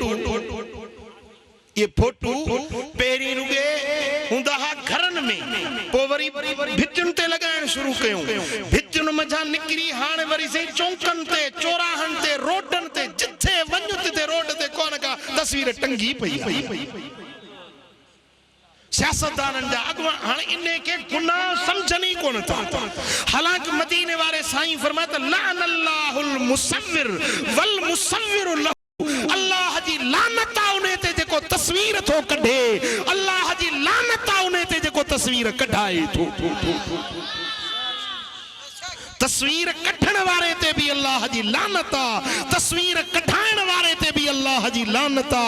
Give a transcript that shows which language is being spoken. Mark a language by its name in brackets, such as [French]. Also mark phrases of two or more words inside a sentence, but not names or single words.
[Sindhi] ये फोटू पहिरीं रुॻे हूंदा हुआ घरनि में, पोइ वरी भितियुनि ते लॻाइण शुरू कयूं, भितियुनि मथां निकिरी हाणे वरी साईं चौंकनि ते, चौराहनि ते, रोडनि ते, जिथे वञु तिथे रोड ते कोन का तस्वीर टंगी पई आहे। सियासतदाननि जा अॻुवान हाणे इन खे गुनाह सम्झनि ई कोन था। हालांकि मदीने वारे साईं फरमाए त [Arabic] لعن الله المصور والمصور له, [Sindhi] अल्लाह जी लानत आहे उन ते जेको तस्वीर थो कढे, अल्लाह जी लानत आहे उन ते जेको तस्वीर कढाए थो। तस्वीर कढण वारे ते भी अल्लाह जी लानत आहे, तस्वीर कढाइण वारे ते भी अल्लाह जी लानत आहे।